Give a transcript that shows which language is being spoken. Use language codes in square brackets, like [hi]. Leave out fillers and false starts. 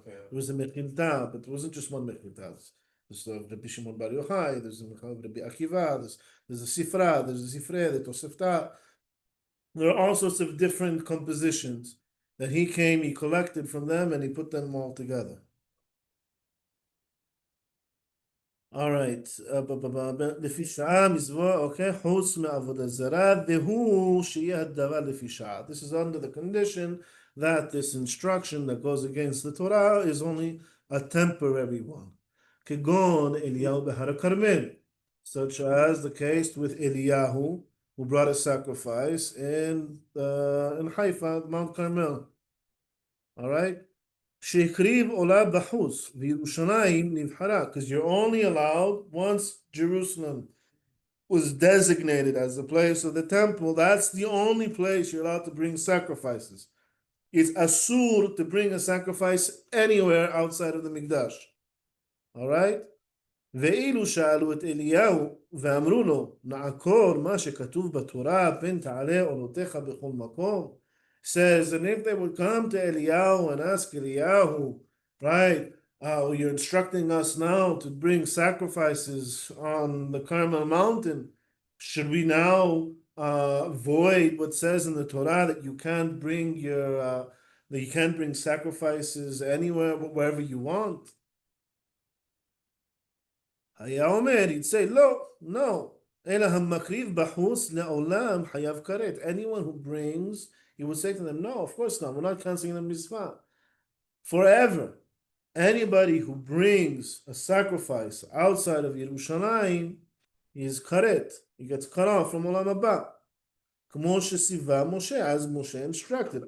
[en] There was a Mechilta, but it wasn't just one Mechilta. There's Rabbi Shimon Bar Yochai, there's Rabbi Akiva, there's the Sifra, there's the Sifrei, the Tosefta. There are all sorts of different compositions that he collected from them, and he put them all together. All right. [he] לפי שעה, מצווה, okay, חוץ מעבודה זרה, והוא שיהיה הדבר לפי שעה. [en] This is under the condition that this instruction that goes against the Torah is only a temporary one. [he] כגון אליהו בהר הכרמל, [en] such as the case with Eliyahu, who brought a sacrifice in Haifa, Mount Carmel. All right? [he] שהקריב עולה בחוץ, וירושלים נבחרה, [en] because you're only allowed once Jerusalem was designated as the place of the temple. That's the only place you're allowed to bring sacrifices. It's asur to bring a sacrifice anywhere outside of the Mikdash. All right? [he] ואילו שאלו את אליהו ואמרו לו, נעקור מה שכתוב בתורה, פן תעלה עולותיך בכל מקום. [en] Says, and if they would come to Eliyahu and ask Eliyahu, right, you're instructing us now to bring sacrifices on the Carmel mountain, should we now void what says in the Torah that you can't bring sacrifices anywhere, wherever you want? [he] היה אומר, [en] he'd say, no, [he] אלא המקריב בחוץ לעולם חייב כרת. [en] Anyone who brings, he would say to them, no, of course not, we're not canceling the mitzvah. Forever, anybody who brings a sacrifice outside of Yerushalayim is karet. He gets cut off from Olam Haba. [he] כמו שציווה [en] Moshe, as Moshe instructed.